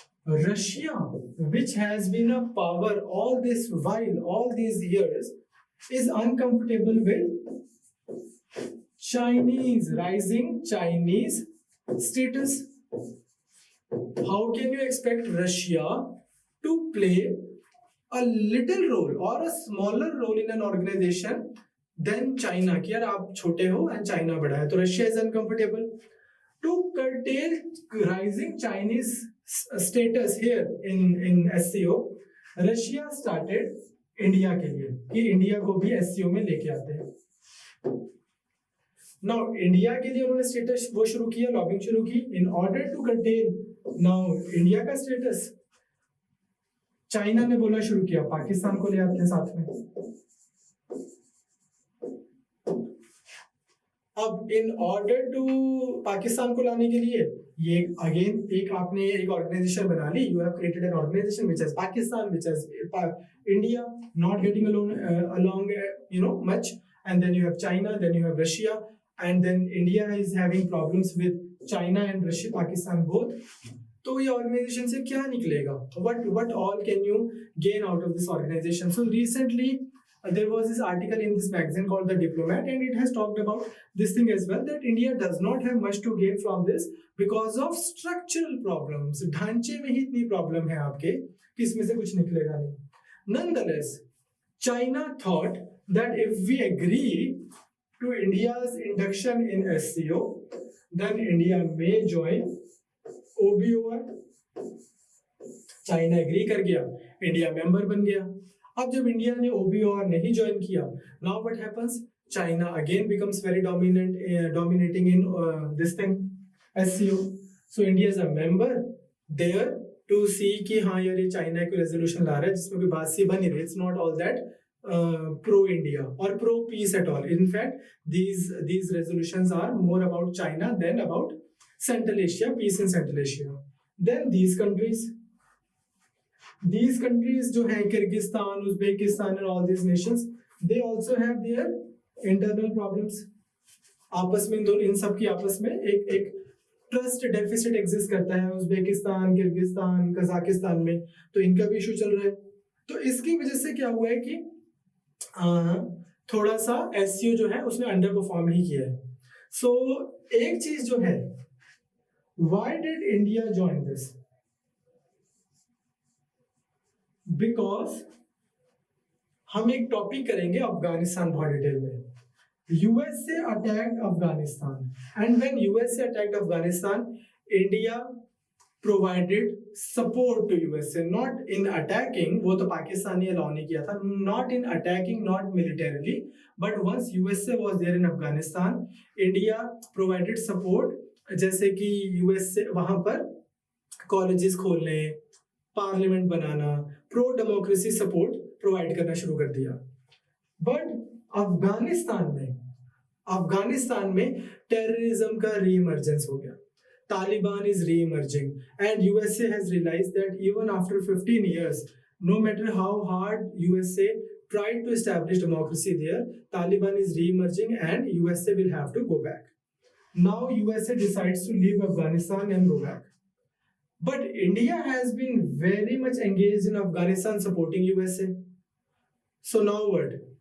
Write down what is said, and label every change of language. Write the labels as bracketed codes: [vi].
[en] Russia, which has been a power all this while, all these years, is uncomfortable with Chinese, rising Chinese status. How can you expect Russia to play a little role or a smaller role in an organization than China? [hi] कि यार आप छोटे हो [en] and China [hi] बड़ा है, तो [en] Russia is uncomfortable. To curtail rising Chinese status here in SCO, Russia started [hi] India के लिए कि इंडिया को भी एससीओ में लेके आते हैं। नाउ इंडिया के लिए उन्होंने स्टेटस वो शुरू किया, लॉबिंग शुरू की [en] In order to contain. [hi] Now India का स्टेटस चाइना ने बोलना शुरू किया पाकिस्तान को ले आते हैं साथ में। अब इन ऑर्डर टू पाकिस्तान को लाने के लिए ये अगेन एक आपने एक ऑर्गेनाइजेशन बना ली, [en] You have created an organisation which is Pakistan, which is India not getting along you know much, and then you have China, then you have Russia, and then India is having problems with China and Russia, Pakistan both. [hi] तो ये organisation से क्या निकलेगा? [en] What all can you gain out of this organization? So recently there was this article in this magazine called The Diplomat, and it has talked about this thing as well, that India does not have much to gain from this because of structural problems. [hi] ढांचे में ही इतनी problem है आपके कि इसमें से कुछ निकलेगा नहीं. [en] Nonetheless, China thought that if we agree to India's induction in SCO, then India may join OBOR. [hi] China agree कर गया, इंडिया मेंबर बन गया. अब जब इंडिया ने OBOR नहीं ज्वाइन किया, [en] Now what happens? China again becomes very dominating in this thing SCO. So India is a member there to see [hi] कि हाँ यार ये चाइना कोई रेजोल्यूशन ला रहा है जिसमें कोई बात सी बन नहीं रही. [en] It's not all that pro India or pro peace at all. In fact, these resolutions are more about China than about Central Asia, peace in Central Asia. Then these countries [hi] जो हैं [en] Kyrgyzstan, Uzbekistan and all these nations, they also have their internal problems. [hi] आपस में इन सब की आपस में एक trust deficit exist करता है उज्बेकिस्तान, किर्गिस्तान, कजाकिस्तान में, तो इनका भी इशू चल रहा है. तो इसकी वजह से क्या हुआ है कि थोड़ा सा एससीओ जो है उसने अंडर परफॉर्म ही किया है. सो एक चीज जो है, [en] Why did India join this? [hi] Because हम एक टॉपिक करेंगे अफगानिस्तान बहुत डिटेल में. [en] USA attacked Afghanistan, and when USA attacked Afghanistan, India provided support to USA, not in attacking, [hi] वो तो पाकिस्तानी अलाउ नहीं किया था, [en] not in attacking, not militarily, but once USA was there in Afghanistan, India provided support, [hi] जैसे कि USA वहां पर colleges खोलने, पार्लियामेंट बनाना, प्रो डेमोक्रेसी सपोर्ट प्रोवाइड करना शुरू कर दिया. बट अफगानिस्तान में टेररिज्म का रीइमर्जेंस हो गया. [en] Taliban is re-emerging, and USA has realized that even after 15 years, no matter how hard USA tried to establish democracy there, Taliban is re-emerging and USA will have to go back. Now USA decides to leave Afghanistan and go back. But India has been very much engaged in Afghanistan supporting USA. So now what?